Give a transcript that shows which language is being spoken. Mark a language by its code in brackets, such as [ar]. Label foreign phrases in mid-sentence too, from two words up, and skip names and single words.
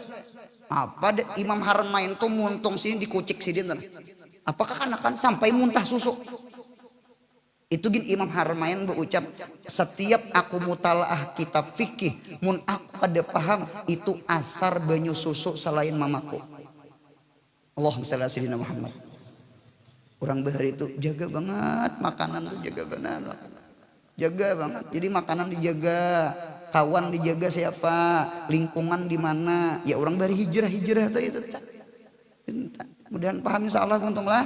[bjn] Apa Imam Harmain tuh muntung sini dikucik Sidin. Apakah anak sampai muntah susu? Itu gin Imam Harmain berucap, setiap aku mutalaah kitab fikih mun aku kada paham itu asar banyu susu selain mamaku. [ar] اللهم صل على سيدنا محمد. [bjn] Orang bahari itu jaga banget makanan tuh, jaga benar. Jaga banget. Jadi makanan dijaga, kawan dijaga siapa, lingkungan di mana. Ya orang bahari hijrah tuh itu. Mudahan paham insyaallah untunglah.